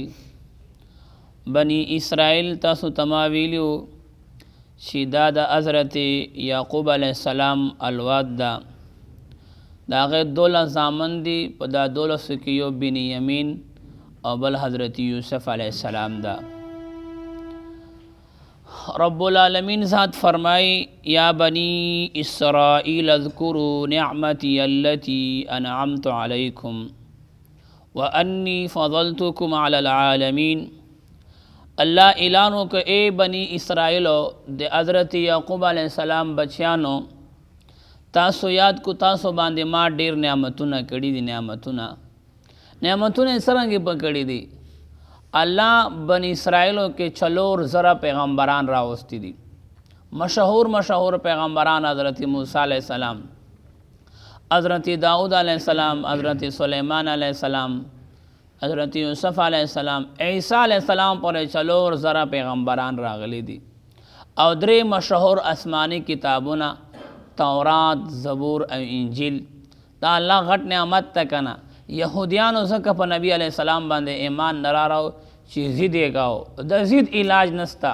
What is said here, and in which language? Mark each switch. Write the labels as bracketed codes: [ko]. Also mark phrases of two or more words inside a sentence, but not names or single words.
[ps] بني اسرائیل تاسو ته ما ویلي وو چې دا د حضرت یعقوب علیه السلام اولاد ده. د هغې 12 زامن دي، په دا 12 کې یو بنیامین او بل حضرت یوسف علیه السلام ده. رب العالمین ذات فرمائی [ar] یا بنی اسرائیل اذکروا نعمتی التي انعمت علیکم وانی فضلتکم علی العالمین. [ps] اللہ اعلانو کہ اے بنی اسرائیلو د حضرت یعقوب علیہ السلام بچیانو، تاسو یاد کو تاسو باندې ما ډیر نعمتونه کړي دي. نعمتونه څرنګه په کړي دي؟ الله بنی اسرائیلو کې 4,000 پیغمبران راوستی دي. مشهور پیغمبران حضرت موسی علیہ السلام، حضرت داؤد علیہ السلام، حضرت سلیمان علیہ السلام، حضرت یوسف علیہ السلام، عیسیٰ علیہ السلام پر 4,000 پیغمبران راغلی دي. او 3 مشهور آسمانی کتابونه تورات، زبور او انجیل. دا الله غټ نعمت ته کنه. یهودیانو ځکه په نبی علیہ السلام باندې ایمان نه راوړو چې ضد یې کاو. د ضد علاج نسته.